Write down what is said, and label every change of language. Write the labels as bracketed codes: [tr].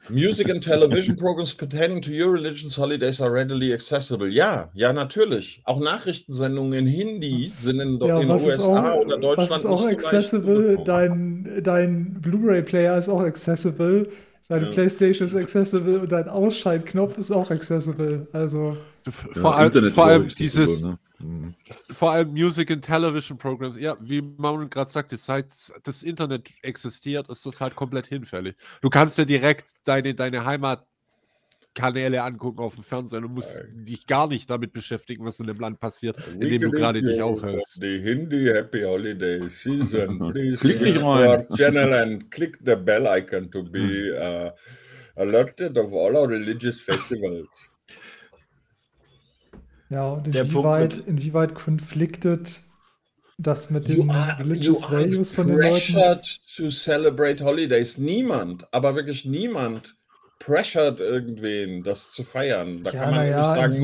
[en] Music and television programs pertaining to your religion's holidays are readily accessible. [de] Ja, ja, natürlich. Auch Nachrichtensendungen in Hindi sind in den USA auch, oder Deutschland nicht. Was ist auch accessible? Dein Blu-ray-Player ist auch accessible. Deine PlayStation ist accessible und dein Ausschaltknopf ist auch accessible. Also vor allem [en] Music and Television Programs. [de] Ja, wie Manuel gerade sagte, seit das Internet existiert, ist das halt komplett hinfällig. Du kannst ja direkt deine Heimatkanäle angucken auf dem Fernseher und musst dich gar nicht damit beschäftigen, was in dem Land passiert, in dem du gerade dich aufhältst. [en] The Hindi Happy Holiday Season. Please [de] klick nicht rein. [en] Our channel and click the bell icon to be alerted of all our religious festivals. [de] Ja, und inwieweit konfliktet das mit den [en] religious values [de] von den Leuten? [en] You are pressured to celebrate holidays. [de] Niemand, aber wirklich niemand pressured irgendwen, das zu feiern. Da ja, kann man ja, nicht sagen, insofern